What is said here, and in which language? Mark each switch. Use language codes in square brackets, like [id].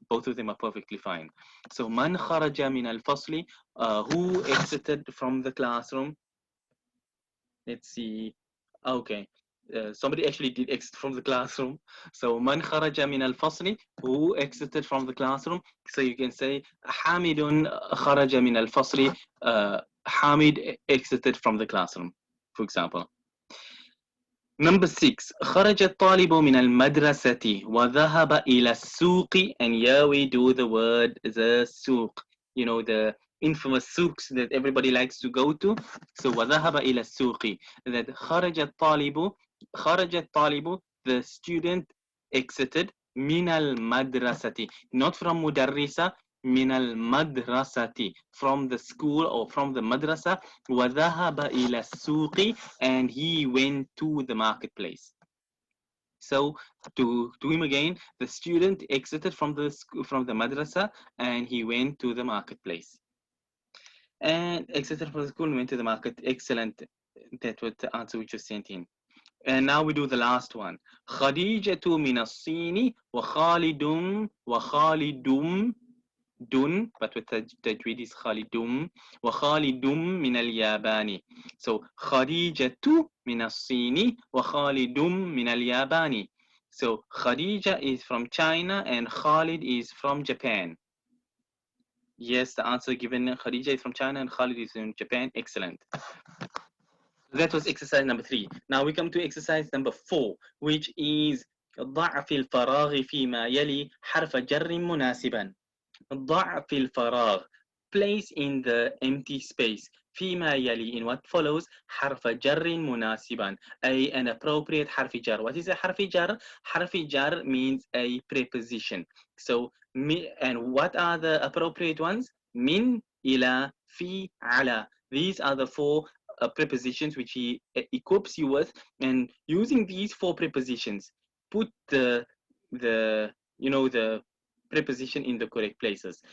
[en] Both of them are perfectly fine. So man kharaja min al-fasli, who exited from the classroom. Let's see. Okay. Somebody actually did exit from the classroom. So man kharaja min al-fasli, who exited from the classroom. So you can say Hamidun kharaja min al-fasli. Hamid exited from the classroom, for example. Number 6. [ar] خرج الطالب من المدرسة وذهب إلى السوق. [en] And here we do the word the souk. The infamous souks that everybody likes to go to. [ar] So وذهب إلى السوق. [en] That [ar] خرج الطالب, [en] the student exited [ar] من المدرسة. [en] Not from مدرسة. [ar] من المدرسة, [en] from the school or from the madrasa. [ar] وذهب إلى السوق, [en] and he went to the marketplace. So to him again, the student exited from the madrasa and he went to the marketplace. And exited from the school and went to the market. Excellent. That was the answer we just sent in. And now we do the last one. [ar] خديجة من الصين وخالد دون, [en] but with tajweed is [ar] خالدum وخالدum من اليابان. So خديجة من الصين وخالدum من اليابان. [en] So Khadija is from China and Khalid is from Japan. Yes, the answer given, Khadija is from China and Khalid is from Japan. Excellent. That was exercise number 3. Now we come to exercise number 4, which is [ar] ضع في الفراغ فيما يلي حرف جر مناسبا. ضع في الفراغ, [en] place in the empty space. [ar] فيما يلي, [en] in what follows, [ar] حرف جر مناسبا, [en] an appropriate حرف جر. What is a حرف جر? حرف جر means a preposition. So, and what are the appropriate ones? [ar] من, إلى, في, على. [en] These are the 4 prepositions which he equips you with, and using these 4 prepositions, put the preposition in the correct places.